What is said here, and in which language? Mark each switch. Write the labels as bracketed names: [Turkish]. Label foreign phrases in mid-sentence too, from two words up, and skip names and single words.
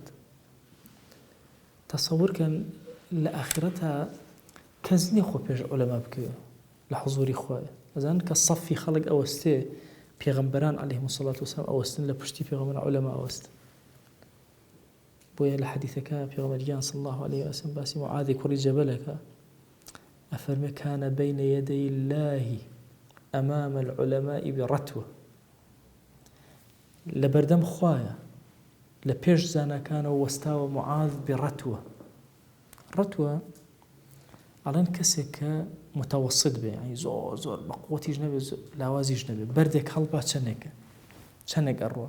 [Central Kurdish] تەسەووڕکەن لە ئاخرەتە کەس نییە خۆ پێش عولەما بکەوێ لە حوزوری خوایە. ئەزانن کە سەفی خەڵک ئەوەستێ پێغەمبەران [Arabic] عەلەیهیمو السەڵاتو وەسەلام [Central Kurdish] ئەوەستن لە پشتی پێغەمبەر عولەما ئەوەستن. بۆیە لە حەدیثەکە پێغەمبەریان [Arabic] صلی الله عليه وسلم [Central Kurdish] باسی معاذی کوڕی جەبەلەکە ئەفەرمێ [Arabic] كان بين يدي الله أمام العلماء برتوة. [Central Kurdish] لبردم خوایە لە پێش زانەکانەوە وەستاوە معاذ بڕەتوە. ڕەتوە ئەڵێن کەسێک کە متەوەسط بێ، یعنی زۆر زۆر بە قووەتیش نەبێ لاوازیش نەبێ، بەردێک هەڵبا چەندێک ئەڕوە.